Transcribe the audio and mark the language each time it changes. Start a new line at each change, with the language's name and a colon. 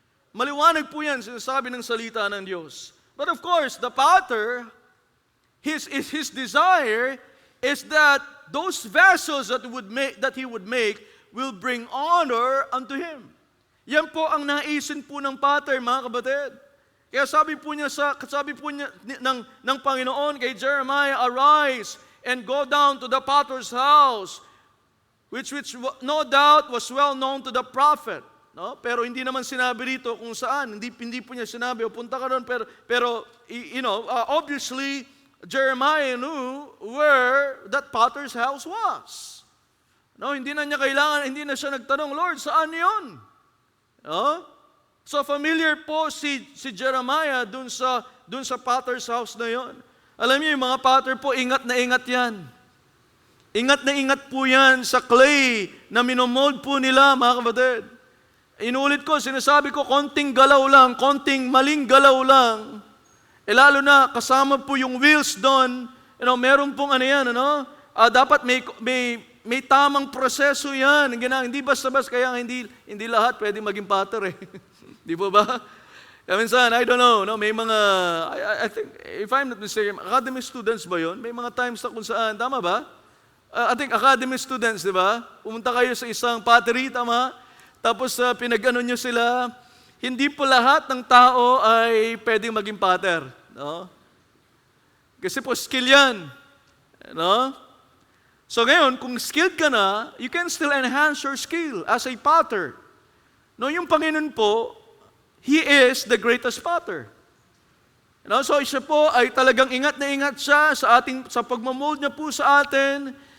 Filipino: Maliwanag po yan, sinasabi ng salita ng Diyos.
English: But of course, the potter, his desire is that those vessels that he would make will bring honor unto Him.
Filipino: Yan po ang naisin po ng potter, mga kapatid. Kaya sabi po niya ng Panginoon kay Jeremiah,
English: arise and go down to the potter's house, which no doubt was well known to the prophet.
Filipino: No? Pero hindi naman sinabi rito kung saan. Hindi po niya sinabi, punta ka doon.
English: Pero obviously, Jeremiah knew where that potter's house was.
Filipino: No, hindi na siya nagtanong, Lord, saan 'yon? No? So familiar po si Jeremiah dun sa potter's house na 'yon. Alam niyo, yung mga potter po, ingat na ingat 'yan. Ingat na ingat po 'yan sa clay na minomold po nila, mga kapatid. Inulit ko, sinasabi ko, konting galaw lang, konting maling galaw lang, lalo na kasama po yung wheels doon, meron pong dapat may tamang proseso yan. Hindi basta-basta, kaya hindi lahat pwede maging pattern Di po ba? Kaya minsan, I don't know, may mga, I think,
English: if I'm not mistaken, academy students
Filipino: ba yun? May mga times na kung saan, tama ba? I think academy students, di ba? Pumunta kayo sa isang pottery, tama? Tapos pinag-ano nyo sila, hindi po lahat ng tao ay pwedeng maging potter. No? Kasi po skill yan. No? So ngayon, kung skilled ka na,
English: you can still enhance your skill as a potter. No,
Filipino: yung Panginoon po,
English: He is the greatest potter.
Filipino: So siya po ay talagang ingat na ingat siya sa pagmamold niya po sa atin.